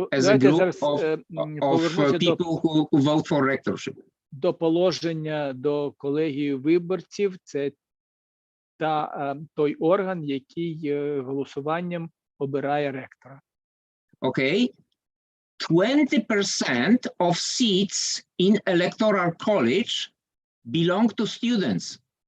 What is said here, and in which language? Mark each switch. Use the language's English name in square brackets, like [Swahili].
[English] As a group of people who vote for rectorship. [Ukrainian] До положення до колегії виборців, це той орган, який голосуванням обирає ректора. [English] Okay. 20% of seats in electoral college belong to students.